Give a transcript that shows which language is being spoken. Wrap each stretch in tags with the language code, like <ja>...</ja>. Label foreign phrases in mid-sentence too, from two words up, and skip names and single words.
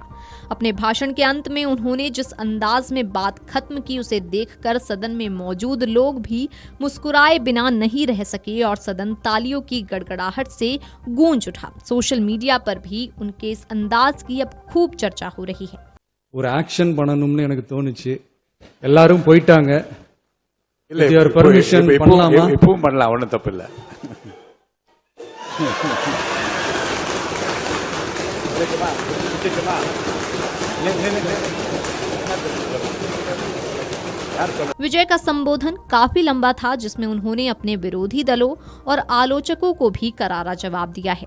<hi>अपने भाषण के अंत में उन्होंने जिस अंदाज में बात खत्म की, उसे देखकर सदन में मौजूद लोग भी मुस्कुराए बिना नहीं रह सके और सदन तालियों की गड़गड़ाहट से गूंज उठा। सोशल मीडिया पर भी उनके इस अंदाज की अब खूब चर्चा हो रही है।</hi> <ta>ஒரு ஆக்ஷன் பண்ணணும்னு எனக்கு தோணுச்சு. எல்லாரும் போயிட்டாங்க. இல்ல</ta> <en>your permission பண்ணலாமா?</en> <ta>இப்பவும் பண்ணலாம், ஒண்ணும் தப்பு இல்ல.</ta> <hi>विजय का संबोधन काफी लंबा था, जिसमें उन्होंने अपने विरोधी दलों और आलोचकों को भी करारा जवाब दिया है।</hi>